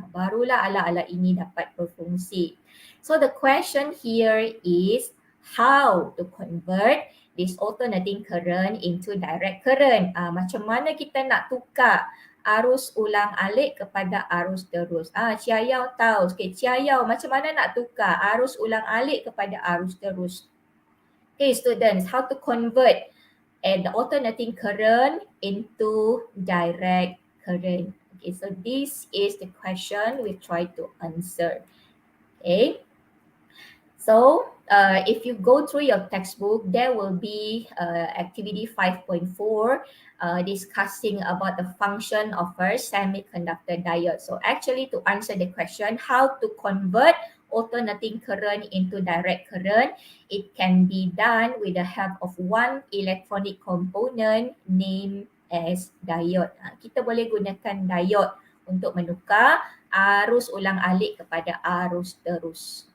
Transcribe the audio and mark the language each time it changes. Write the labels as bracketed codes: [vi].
[ms] Barulah alat-alat ini dapat berfungsi. [en] So the question here is how to convert this alternating current into direct current. [ms] Macam mana kita nak tukar arus ulang alik kepada arus terus? Ciayau tahu. Okay, ciayau macam mana nak tukar arus ulang alik kepada arus terus? [en] Okay, students, how to convert the alternating current into direct current? Okay, so this is the question we try to answer. Okay. So, if you go through your textbook, there will be activity 5.4 discussing about the function of a semiconductor diode. So actually to answer the question, how to convert alternating current into direct current, it can be done with the help of one electronic component named as diode. [ms] Kita boleh gunakan diode untuk menukar arus ulang alik kepada arus terus.